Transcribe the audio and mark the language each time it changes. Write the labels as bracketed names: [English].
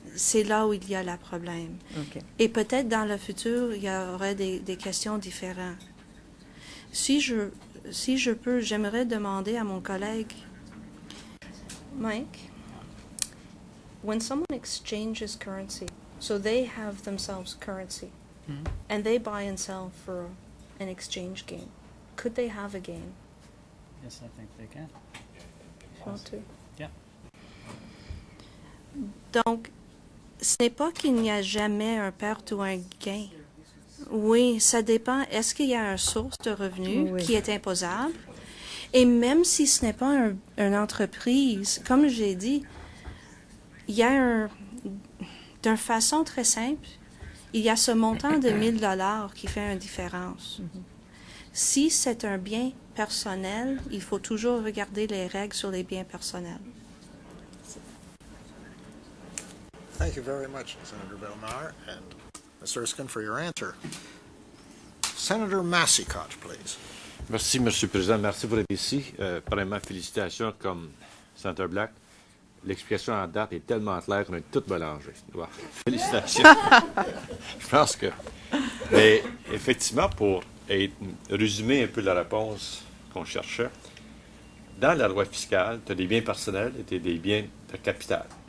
[French] C'est là où il y a le problème. OK. Et peut-être dans le futur, il y aurait des questions différentes. Si je peux, j'aimerais demander à mon collègue, Mike, [English] when someone exchanges currency, so they have themselves currency, and they buy and sell for an exchange gain, could they have a gain? Yes, I think they can. If you want to. Yeah. [French] Donc, ce n'est pas qu'il n'y a jamais un perte ou un gain. Oui, ça dépend. Est-ce qu'il y a une source de revenus Oui. qui est imposable? Et même si ce n'est pas une entreprise, comme j'ai dit, il y a d'une façon très simple, il y a ce montant de 1 000 $ qui fait une différence. Si c'est un bien personnel, il faut toujours regarder les règles sur les biens personnels. [English] Thank you very much, Senator Bellemare and Ms. Erskine, for your answer. Senator Massicott, please. [French] Merci, M. le Président. Merci pour être ici. Premièrement, félicitations comme Sénateur Black. L'explication en date est tellement claire qu'on est tout mélangé. Wow. Félicitations. Je pense que... Mais effectivement, pour résumer un peu la réponse qu'on cherchait, dans la loi fiscale, tu as des biens personnels et tu as des biens de capital.